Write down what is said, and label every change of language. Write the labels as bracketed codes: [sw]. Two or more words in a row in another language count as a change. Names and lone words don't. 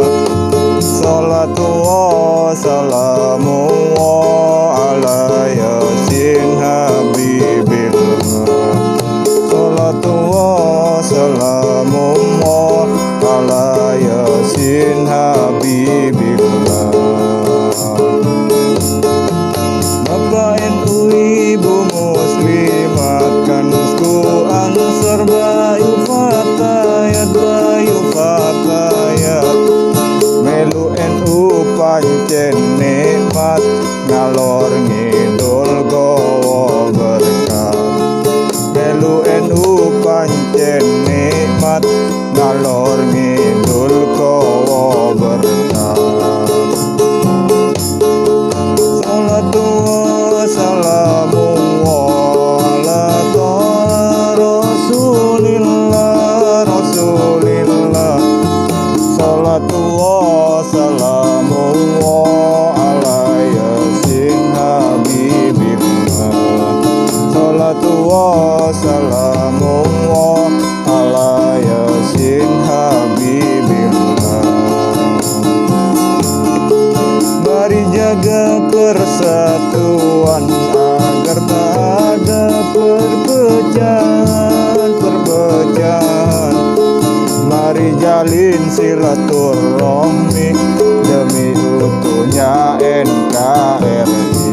[ar] الصلاة والسلام على ياسين حبيب الله. الصلاة والسلام على ياسين حبيب الله. [jv] Bapak NU, Ibu Muslimat, kanusku Ansor Bayu Fatayat, melu NU pancen nikmat, ngalor ngidul gowo berkah. Melu NU pancen nikmat, ngalor ngidul gowo berkah. [ar] الصلاة والسلام على رسول الله، رسول الله. الصلاة والسلام على ياسين حبيب الله. الصلاة والسلام على ياسين حبيب الله. [id] Mari jaga persatuan agar tak ada perpecahan. Mari jalin silaturahmi demi utuhnya NKRI.